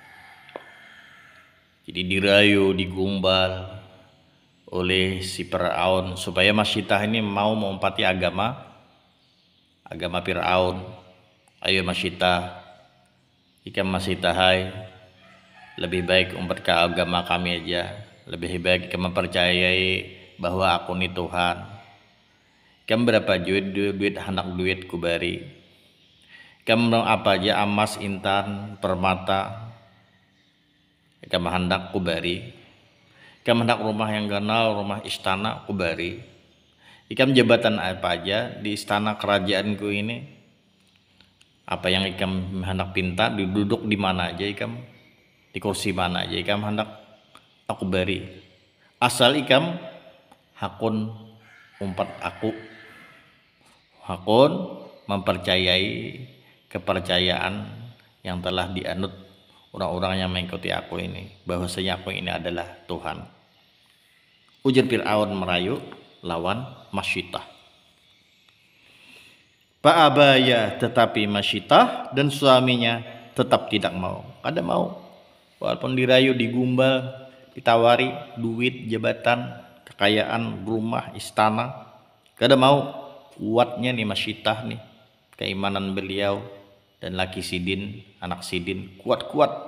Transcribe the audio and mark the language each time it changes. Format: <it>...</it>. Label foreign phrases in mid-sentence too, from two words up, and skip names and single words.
<id>Jadi dirayu, digombal oleh si Fir'aun supaya Masyitah ini mau menempati agama Fir'aun. Ayo Masyitah, jika Masyitah hai, lebih baik umat ke agama kami aja. Lebih baik kamu mempercayai bahwa aku ini Tuhan.</id> <bjn>Kamu berapa duit hendak duit kubari. Kamu apa aja emas, intan, permata, kamu hendak kubari. Kamu hendak rumah yang ganal, rumah istana kubari. Ikam jabatan apa aja di istana kerajaanku ini, apa yang ikam hendak pinta, duduk di mana aja ikam, di kursi mana aja ikam hendak aku beri, asal ikam hakun umpat aku, hakun mempercayai kepercayaan yang telah dianut orang-orang yang mengikuti aku ini, bahwasanya aku ini adalah Tuhan. Ujar Fir'aun merayu lawan Masyitah.</bjn> <id>Fa'abaya, tetapi Masyitah dan suaminya tetap tidak mau.</id> <bjn>Kada mau, walaupun dirayu, digumbal, ditawari duit, jabatan, kekayaan, rumah, istana, kada mau. Kuatnya nih Masyitah nih, keimanan beliau dan laki Sidin, anak Sidin, kuat-kuat.</bjn>